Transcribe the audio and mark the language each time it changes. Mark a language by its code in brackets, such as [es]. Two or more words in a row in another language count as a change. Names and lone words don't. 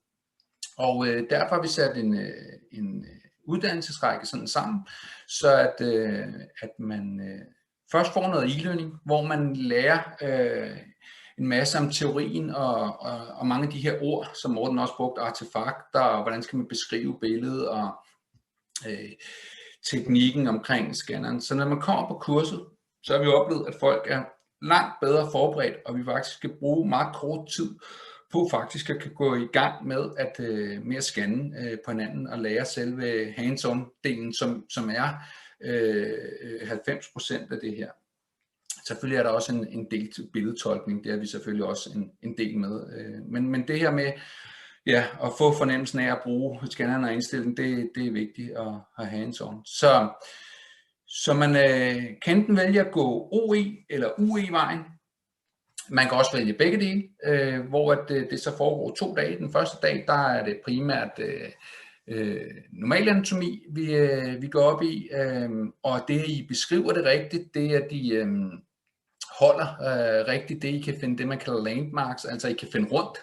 [da] Og derfor har vi sat en uddannelsesrække sådan sammen, så at man først får noget e-learning, hvor man lærer en masse om teorien og mange af de her ord, som Morten også brugte, artefakter, og hvordan skal man beskrive billedet og teknikken omkring scanneren. Så når man kommer på kurset, så har vi oplevet, at folk er langt bedre forberedt, og vi faktisk skal bruge meget kort tid på faktisk at kan gå i gang med at scanne på hinanden og lære selve hands-on-delen, som er 90% af det her. Selvfølgelig er der også en del til billedtolkning, det er vi selvfølgelig også en del med. Men det her med at få fornemmelsen af at bruge scanneren og indstillingen, det er vigtigt at have hands-on. Så man kan enten vælge at gå OE eller UE-vejen. Man kan også vælge begge dele, hvor det så foregår 2 dage. Den første dag, der er det primært normal anatomi, vi går op i, og det I beskriver det rigtigt, det er de holder rigtigt, det I kan finde, det man kalder landmarks, altså I kan finde rundt.